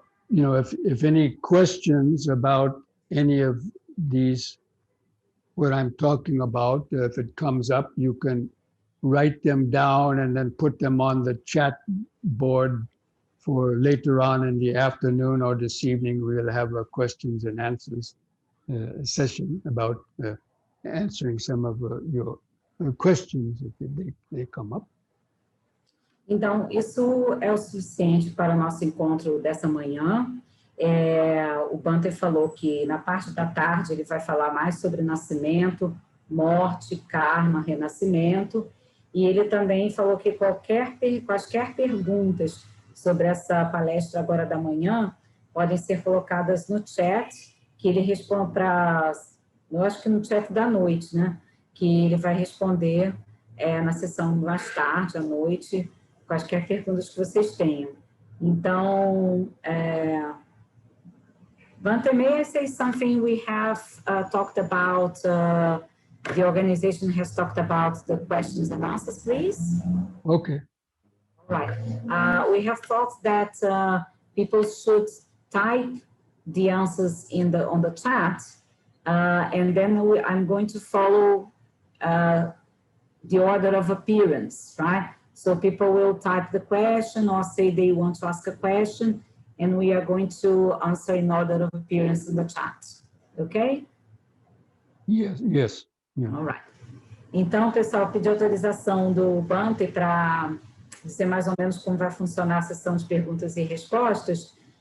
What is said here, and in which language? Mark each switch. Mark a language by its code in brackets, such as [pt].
[en] If any questions about any of these, what I'm talking about, if it comes up, you can write them down and then put them on the chat board for later on in the afternoon or this evening. We'll have a questions and answers session about answering some of your questions if they come up. [pt] Então, isso é o suficiente para o nosso encontro dessa manhã. O Bhante falou que na parte da tarde ele vai falar mais sobre nascimento, morte, karma, renascimento. E ele também falou que quaisquer perguntas sobre essa palestra agora da manhã podem ser colocadas no chat, que ele responde eu acho que no chat da noite, né? Que ele vai responder na sessão mais tarde, à noite, quaisquer perguntas que vocês tenham. [en] Então, Bhante, may I say something? We have talked about, the organization has talked about the questions and answers, please. Okay. All right. We have thought that people should type the answers on the chat, and then I'm going to follow the order of appearance, right? So people will type the question or say they want to ask a question, and we are going to answer in order of appearance in the chat, okay? Yes, yes. Yeah. All right. [pt] Então, pessoal, pedi autorização do Bante para dizer mais ou menos como vai funcionar a sessão de perguntas e respostas.